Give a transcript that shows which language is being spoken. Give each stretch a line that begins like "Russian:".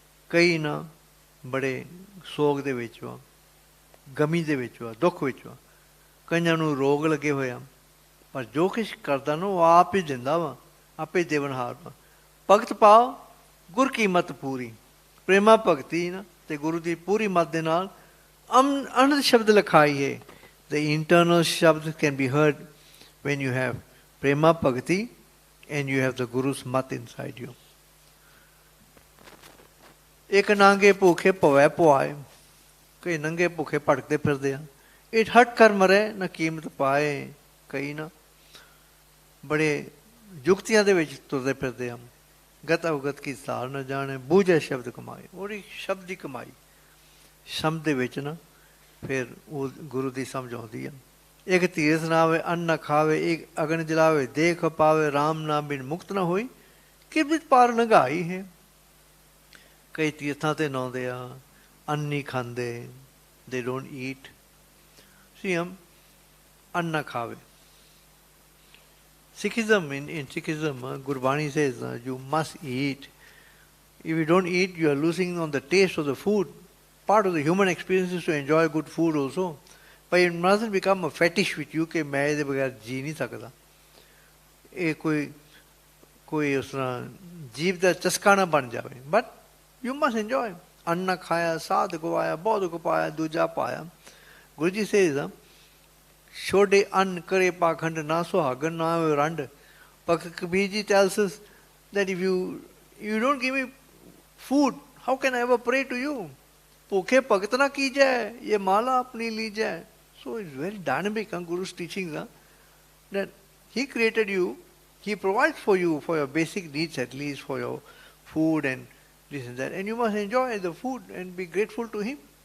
Punjabi: ਕਈ ਨਾ ਬੜੇ ਸੋਗ ਦੇ ਵਿੱਚ ਵਾ, ਗਮੀ ਦੇ ਵਿੱਚ ਵਾ, ਦੁੱਖ ਵਿੱਚ ਵਾ, ਕਈਆਂ ਨੂੰ ਰੋਗ ਲੱਗੇ ਹੋਇਆ, ਪਰ ਜੋ ਕੁਛ ਕਰਦਾ ਨਾ ਉਹ ਆਪ ਹੀ ਦਿੰਦਾ ਵਾ, ਆਪੇ ਦੇਵਨਹਾਰ ਵਾ। ਭਗਤ ਪਾਓ ਗੁਰ ਕੀਮਤ ਪੂਰੀ, ਪ੍ਰੇਮਾ ਭਗਤੀ ਨਾ ਤੇ ਗੁਰੂ ਦੀ ਪੂਰੀ ਮੱਤ ਦੇ ਨਾਲ ਅਨੰਦ ਸ਼ਬਦ ਲਿਖਾਈ ਹੈ।
English: The internal shabd can be heard when you have prema bhakti and you have the Guru's mat inside you.
Punjabi: ਇੱਕ ਨਾਂਗੇ ਭੁੱਖੇ ਭਵੈ ਪੁਆਏ, ਕਈ ਨੰਗੇ ਭੁੱਖੇ ਭਟਕਦੇ ਫਿਰਦੇ ਆ। ਇਟ ਹਟ ਕਰ ਮਰੇ ਨਾ ਕੀਮਤ ਪਾਏ, ਕਈ ਨਾ ਬੜੇ ਜੁਗਤੀਆਂ ਦੇ ਵਿੱਚ ਤੁਰਦੇ ਫਿਰਦੇ ਆ। ਗਤ ਅਵਗਤ ਕੀ ਸਾਰ ਨਾ ਜਾਣੇ, ਬੂਝੇ ਸ਼ਬਦ ਕਮਾਏ। ਉਹਦੀ ਸ਼ਬਦ ਦੀ ਕਮਾਈ, ਸ਼ਬਦ ਦੇ ਵਿੱਚ ਨਾ ਫਿਰ ਉਹ ਗੁਰੂ ਦੀ ਸਮਝ ਆਉਂਦੀ ਆ। ਇੱਕ ਧੀਰਥ ਨਾ ਆਵੇ ਅੰਨ ਨਾ ਖਾਵੇ, ਇੱਕ ਅਗਨ ਜਲਾਵੇ ਦੇਖ ਪਾਵੇ, ਰਾਮ ਨਾਮ ਬਿਨ ਮੁਕਤ ਨਾ ਹੋਈ, ਕਿਰਬਿਤ ਪਾਰ ਲੰਘਾਈ ਹੈ। ਕਈ ਤੀਰਥਾਂ ਤੇ ਨਾਉਂਦੇ ਆ, ਅੰਨ ਨਹੀਂ ਖਾਂਦੇ,
English: they don't eat.
Punjabi: See, ਅੰਨ ਨਾ ਖਾਵੇ।
English: Sikhism, in Sikhism, Gurbani says you must eat. If you don't eat, you are losing on the taste of the food. Part of the human experience is to enjoy good food also. But it mustn't become a fetish with you
Punjabi: ਕਿ ਮੈਂ ਇਹਦੇ ਬਗੈਰ ਜੀ ਨਹੀਂ ਸਕਦਾ। ਇਹ ਕੋਈ ਉਸ ਤਰ੍ਹਾਂ ਜੀਵ ਦਾ ਚਸਕਾ ਨਾ ਬਣ ਜਾਵੇ।
English: But you must enjoy.
Punjabi: ਅੰਨ ਨਾ ਖਾਇਆ, ਸਾਧ ਗਵਾਇਆ, ਬਹੁਤ ਗਵਾਇਆ, ਦੂਜਾ ਪਾਇਆ। ਗੁਰੂ ਜੀ ਸੇਜ਼ ਛੋਡੇ ਅੰਨ ਕਰੇ ਪਾਖੰਡ, ਨਾ ਸੁਹਾਗਣ ਨਾ ਰੰਡ।
English: Bhagat Kabir ji tells us that if you don't give me food, how can I ever pray to you?
Punjabi: ਭੁੱਖੇ ਭਗਤ ਨਾ ਕੀਜੈ, ਇਹ ਮਾਲਾ ਆਪਣੀ ਲੀਜੈ।
English: So it's very dynamic, Guru's teachings, that he created you, he provides for you for your basic needs, at least for your food and this and that, and you must enjoy the food and be grateful to him.